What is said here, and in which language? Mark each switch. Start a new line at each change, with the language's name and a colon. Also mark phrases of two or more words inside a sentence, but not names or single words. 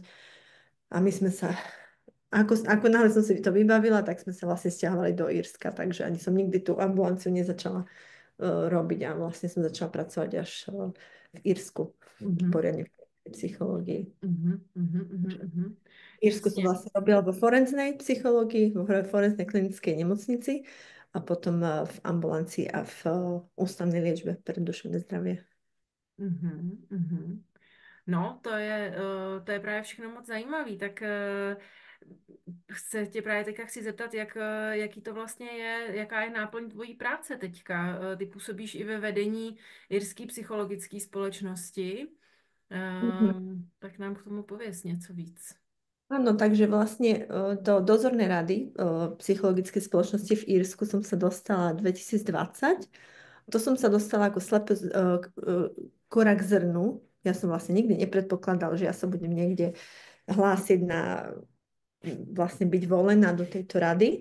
Slovak: A my sme sa, ako náhle som si to vybavila, tak sme sa vlastne stiahovali do Írska, takže ani som nikdy tú ambulanciu nezačala robiť a vlastne som začala pracovať až v Írsku, poriadne v psychológii. V Írsku som
Czech: Jasně.
Slovak: vlastne robila vo forenznej psychológii, vo forenznej klinickej nemocnici a potom v ambulancii a v ústavnej liečbe pre duševné zdravie. Mhm, mhm.
Czech: No, to je právě všechno moc zajímavý. Tak se tě právě teďka chci zeptat, jaký to vlastně je, jaká je náplň tvojí práce teďka. Ty působíš i ve vedení Irské psychologické společnosti, Mhm. tak nám k tomu pověs něco víc.
Slovak: Áno, takže vlastne do dozornej rady psychologickej spoločnosti v Írsku som sa dostala 2020. To som sa dostala ako slepé kora k zrnu. Ja som vlastne nikdy nepredpokladala, že ja sa budem niekde hlásiť na vlastne byť volená do tejto rady.